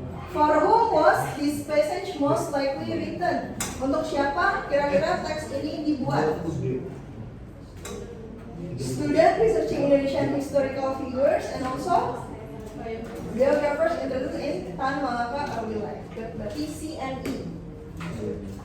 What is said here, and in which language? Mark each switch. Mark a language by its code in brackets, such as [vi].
[en] For whom was this passage most likely written? [id] Untuk siapa kira-kira teks ini dibuat? [en] Student researching Indonesian historical figures and also biographers introduced in Tan Malaka early life. [id] Berarti [en] C and E. Oke.